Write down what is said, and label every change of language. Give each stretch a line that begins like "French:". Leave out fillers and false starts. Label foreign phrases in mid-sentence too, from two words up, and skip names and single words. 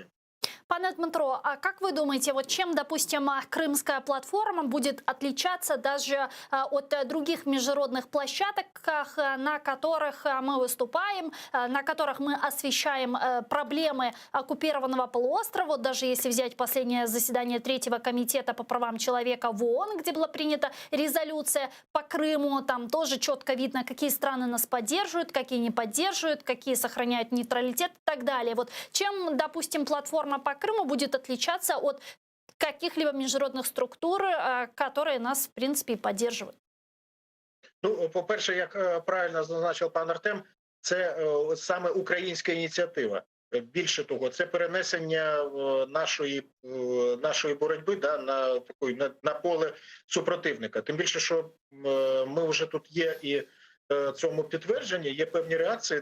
Russian: Пане Дмитро, а как вы думаете, вот чем, допустим, крымская платформа будет отличаться даже от других международных площадок, на которых мы выступаем, на которых мы освещаем проблемы оккупированного полуострова, даже если взять последнее заседание Третьего комитета по правам человека в ООН, где была принята резолюция по Крыму, там тоже четко видно, какие страны нас поддерживают, какие не поддерживают, какие сохраняют нейтралитет и так далее. Вот чем, допустим, платформа по Крыму будет отличаться от каких-либо международных структур, которые нас, в принципе, поддерживают?
Ukrainian: Ну, по-перше, як правильно зазначив пан Артем, це саме українська ініціатива. Більше того, це перенесення нашої боротьби, да, на поле супротивника. Тим більше, що ми вже тут є і цьому підтвердження, є певні реакції.